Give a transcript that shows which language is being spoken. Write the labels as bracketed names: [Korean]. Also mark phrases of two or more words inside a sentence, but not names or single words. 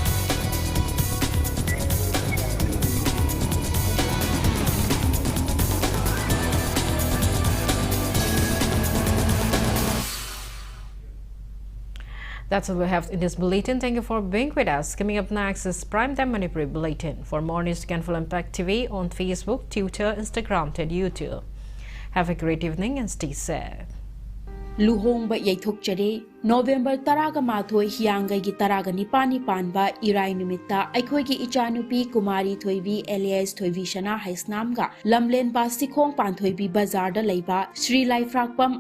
[English] That's all we have in this bulletin. Thank you for being with us. Coming up next is Primetime Manipur Bulletin. For more news, you can follow Impact TV on Facebook, Twitter, Instagram, and YouTube. Have a great evening and stay safe. [Manipuri] Luhongba yaithokchare November taraga mathoi hiyangai gi taraga nipani panba irai numitta aikhoi gi ichanupi Kumari Thoibi alias Thoibi Shana Haisnamga Lamlen Pasikhong Panthoibi Bazar da leiba Sri Lai Frakpam